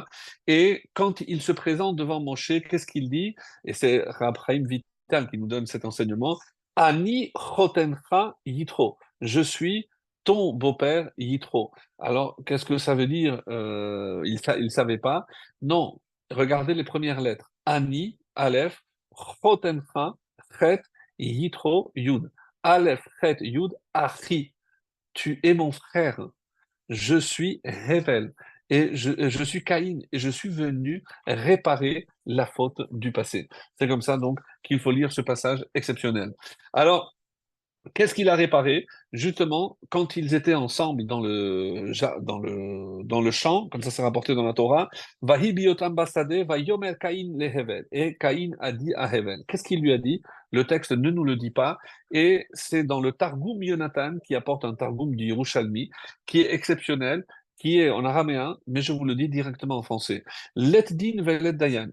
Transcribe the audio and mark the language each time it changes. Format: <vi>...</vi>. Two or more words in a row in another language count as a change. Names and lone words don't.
<fr>Et quand il se présente devant Moshe, qu'est-ce qu'il dit? Et c'est Rabhaim Vital qui nous donne cet enseignement.</fr> <he>אני חותנך יתרו.</he> <fr>Je suis ton beau-père Yitro. Alors, qu'est-ce que ça veut dire? Il savait pas. Non, regardez les premières lettres. Ani, Aleph, Chotencha, Chet, Yitro, Yud. Aleph, Chet, Yud, Achi. Tu es mon frère. Je suis Hevel. Et je suis Caïn. Et je suis venu réparer la faute du passé. C'est comme ça, donc, qu'il faut lire ce passage exceptionnel. Alors, qu'est-ce qu'il a réparé? Justement, quand ils étaient ensemble dans le champ, comme ça c'est rapporté dans la Torah,</fr> <he>ויהי בהיותם בשדה, ויאמר קין אל הבל.</he> <fr>Et Caïn a dit à Hevel. Qu'est-ce qu'il lui a dit? Le texte ne nous le dit pas. Et c'est dans le Targum Yonatan, qui apporte un Targum du Yerushalmi, qui est exceptionnel, qui est en araméen, mais je vous le dis directement en français.</fr> <arc>לית דין ולית דיין.</arc>